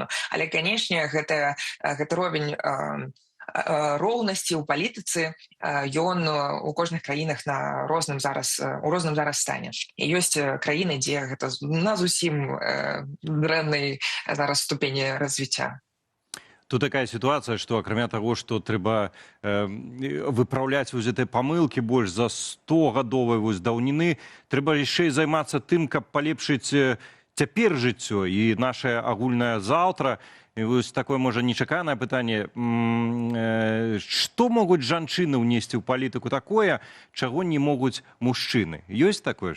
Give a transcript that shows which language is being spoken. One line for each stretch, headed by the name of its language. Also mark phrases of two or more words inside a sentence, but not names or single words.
Belarusian: Але, канешне, гэты ровень роўнасці ў палітыцы, ён у кожных краінах у розным зараз стане. І ёсць краіны, дзе гэта на зусім дрэннай зараз ступені развіцця.
Russian: Тут такая ситуация, что
Belarusian: акрамя того, что трэба выпраўляць вось гэтыя памылкі больш за 100-гадовай вось даўніны, трэба яшчэ і займацца тым, каб палепшыць цяпер жыццё і наше агульнае заўтра. І вось такое, можа, нечаканае пытанне. Што могуць жанчыны ўнесці ў палітыку такое, чаго не могуць мужчыны?